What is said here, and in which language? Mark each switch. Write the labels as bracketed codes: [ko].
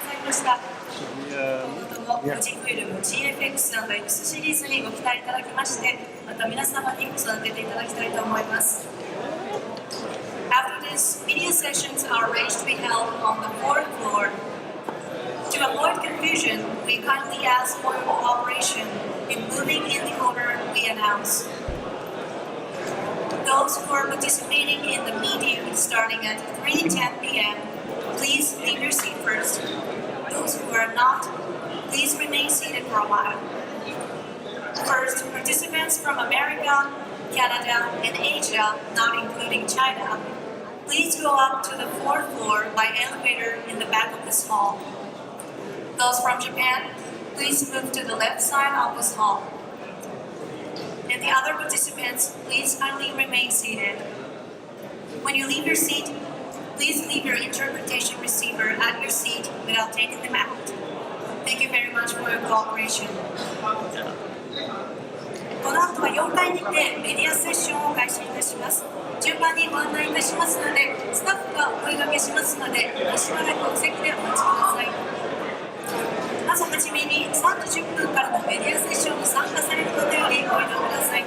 [ja] 今後とも富士フイルム GFX&X シリーズにご期待いただきまして、また皆様に育てていただきたいと思います。 [en] After this, media sessions are arranged to be held on the fourth floor. To avoid confusion, we kindly ask for your cooperation in moving in the order we announce. Those who are participating in the meeting starting at 3:10 p.m., please leave your seat first. Those who are not, please remain seated for a while. First, participants from America, Canada, and Asia, not including China, please go up to the fourth floor by elevator in the back of this hall. Those from Japan, please move to the left side of this hall. And the other participants, please kindly remain seated. When you leave your seat, please leave your interpretation receiver at your seat without taking them out. Thank you very much for your cooperation. [ja] この後は4階にてメディアセッションを開始いたします。順番にご案内いたしますので、スタッフがお声掛けしますので、しばらくお席でお待ちください。まずはじめに3時10分からのメディアセッションに参加される方よりご移動ください。